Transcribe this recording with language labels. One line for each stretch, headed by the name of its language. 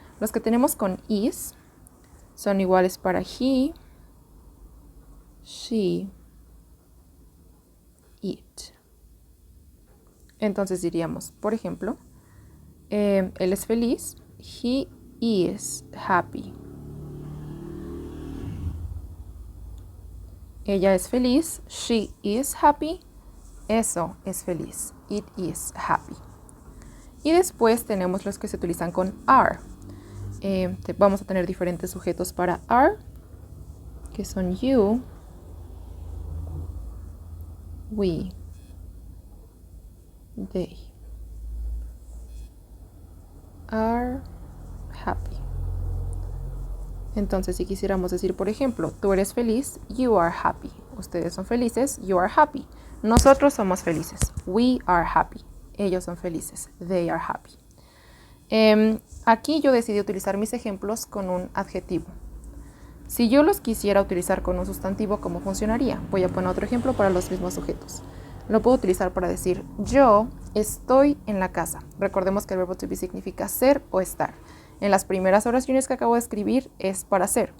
Spanish: Los que tenemos con is son iguales para he, she, it. Entonces diríamos, por ejemplo, él es feliz,
English: he is happy.
Spanish: Ella es feliz,
English: she is happy,
Spanish: eso es feliz,
English: it is happy.
Spanish: Y después tenemos los que se utilizan con are. Vamos a tener diferentes sujetos para are, que son you, we, they.
English: Are happy.
Spanish: Entonces, si quisiéramos decir, por ejemplo, tú eres feliz,
English: you are happy.
Spanish: Ustedes son felices,
English: you are happy.
Spanish: Nosotros somos felices,
English: we are happy.
Spanish: Ellos son felices,
English: they are happy.
Spanish: Aquí yo decidí utilizar mis ejemplos con un adjetivo. Si yo los quisiera utilizar con un sustantivo, ¿cómo funcionaría? Voy a poner otro ejemplo para los mismos sujetos. Lo puedo utilizar para decir, yo estoy en la casa. Recordemos que el verbo to be significa ser o estar. En las primeras oraciones que acabo de escribir es para ser.